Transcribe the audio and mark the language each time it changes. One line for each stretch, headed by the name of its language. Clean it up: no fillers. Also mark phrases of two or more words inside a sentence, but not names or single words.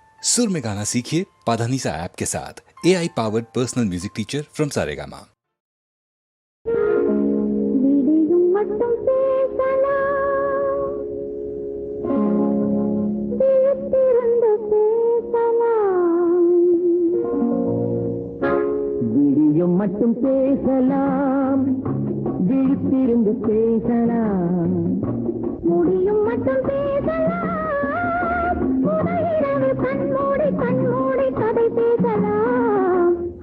Hindi: सुर में गाना सीखिए पाधानीसा ऐप के साथ।
English: AI powered personal music teacher from Saregama.
Tamil: மட்டும் பேசலாம், விழித்திருந்து பேசலாம், முடியும் மட்டும் பேசலாம், இரவு கண்மூடி கண்மூடி கதை பேசலாம்,